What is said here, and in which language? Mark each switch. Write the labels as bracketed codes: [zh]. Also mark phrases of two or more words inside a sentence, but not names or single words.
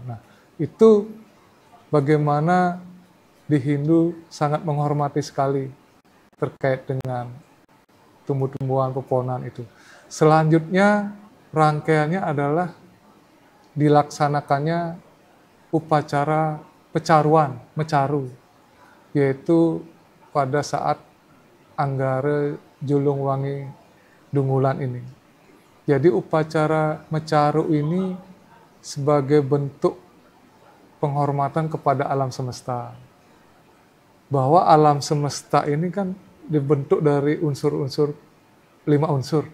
[id] Nah, itu bagaimana di Hindu sangat menghormati sekali terkait dengan tumbuh-tumbuhan, pepohonan itu. Selanjutnya rangkaiannya adalah dilaksanakannya upacara pecaruan, mecaru, yaitu pada saat Anggara Julung Wangi Dungulan ini. Jadi upacara mecaru ini sebagai bentuk penghormatan kepada alam semesta. Bahwa alam semesta ini kan dibentuk dari unsur-unsur, 5 unsur.